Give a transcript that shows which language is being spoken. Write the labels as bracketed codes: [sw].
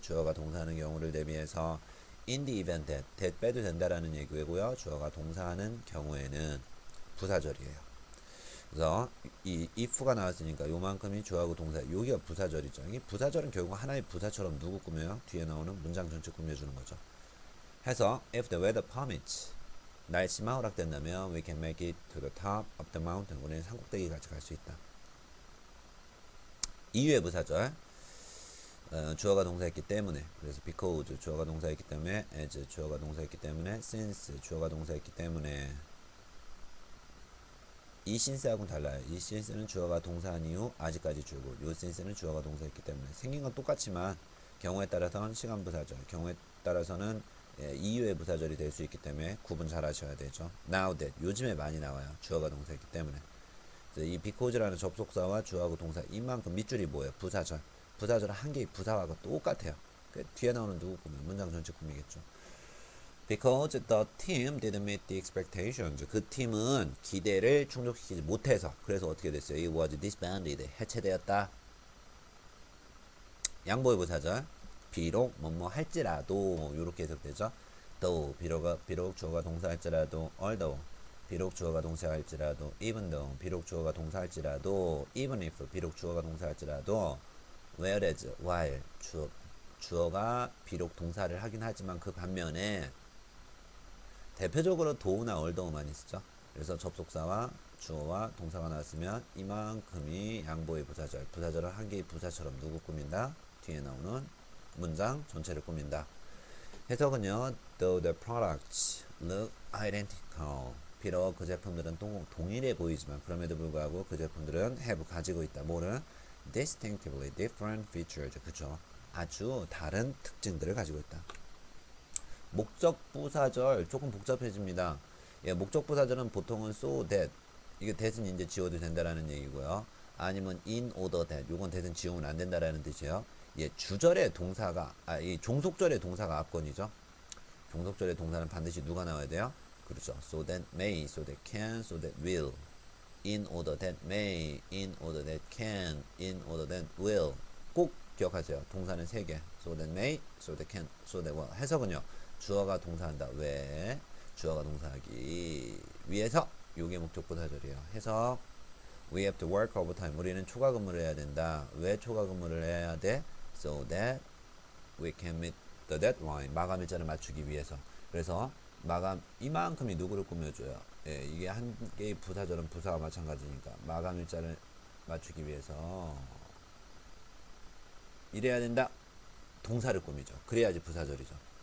[ko] 주어가 동사하는 경우를 대비해서 [en] in the event that [ko] 빼도 된다라는 얘기고요. 주어가 동사하는 경우에는 부사절이에요. 그래서 이 if가 나왔으니까 요만큼이 주어하고 동사, 여기가 부사절이죠. 이 부사절은 결국 하나의 부사처럼 누구 꾸며요? 뒤에 나오는 문장 전체 꾸며주는 거죠. 해서 [en] if the weather permits, [ko] 날씨만 허락된다면 [en] we can make it to the top of the mountain, [ko] 우리는 산꼭대기까지 갈 수 있다. 이유의 부사절, 주어가 동사했기 때문에, 그래서 because 주어가 동사했기 때문에, as 주어가 동사했기 때문에, since 주어가 동사했기 때문에. 이 since하고는 달라요. 이 since는 주어가 동사한 이후 아직까지 주고, 요 since는 주어가 동사했기 때문에 생긴 건 똑같지만 경우에 따라서는 시간 부사절, 경우에 따라서는 이유의 부사절이 될 수 있기 때문에 구분 잘 하셔야 되죠. [en] Now that [ko] 요즘에 많이 나와요. 주어가 동사했기 때문에. 이 because라는 접속사와 주어하고 동사 이만큼 밑줄이 뭐예요? 부사절. 부사절은 한 개의 부사하고 똑같아요. 뒤에 나오는 누구 꾸면 문장 전체 꾸미겠죠. [en] Because the team didn't meet the expectations. [ko] 그 팀은 기대를 충족시키지 못해서. 그래서 어떻게 됐어요? [en] It was disbanded. [ko] 해체되었다. 양보의 부사절. 비록 뭐뭐 할지라도 이렇게 해석되죠. though 비록 주어가 동사할지라도, although 비록 주어가 동사할지라도, [en] even though [ko] 비록 주어가 동사할지라도, [en] even if [ko] 비록 주어가 동사할지라도, whereas while 주어가 비록 동사를 하긴 하지만 그 반면에 대표적으로 do나 although 쓰죠. 그래서 접속사와 주어와 동사가 나왔으면 이만큼이 양보의 부사절. 부사절은 한 개의 부사처럼 누구 꾸민다? 뒤에 나오는 문장 전체를 꾸민다. 해석은요. [en] Though the products look identical. [ko] 비록 그 제품들은 동일해 보이지만 그럼에도 불구하고 그 제품들은 have 가지고 있다. 뭐를? [en] Distinctively different features. [ko] 그쵸? 아주 다른 특징들을 가지고 있다. 목적 부사절 조금 복잡해집니다. 예, 목적 부사절은 보통은 [en] so that, [ko] 이게 that은 이제 지워도 된다라는 얘기고요. 아니면 [en] in order that, [ko] 요건 that은 지우면 안 된다라는 뜻이에요. 예, 주절의 동사가, 이 종속절의 동사가 압권이죠. 종속절의 동사는 반드시 누가 나와야 돼요? 그렇죠. [en] So that may, so that can, so that will. In order that may, in order that can, in order that will. [ko] 꼭 기억하세요. 동사는 3개. [en] So that may, so that can, so that will. [ko] 해석은요. 주어가 동사한다. 왜? 주어가 동사하기 위해서. 요게 목적 부사절이에요. 해석. [en] We have to work overtime. [ko] 우리는 초과 근무를 해야 된다. 왜 초과 근무를 해야 돼? [en] So that we can meet the deadline. [ko] 마감 일자를 맞추기 위해서. 그래서 마감 이만큼이 누구를 꾸며줘요? 예, 이게 한 개의 부사절은 부사와 마찬가지니까 마감 일자를 맞추기 위해서 이래야 된다. 동사를 꾸미죠. 그래야지 부사절이죠.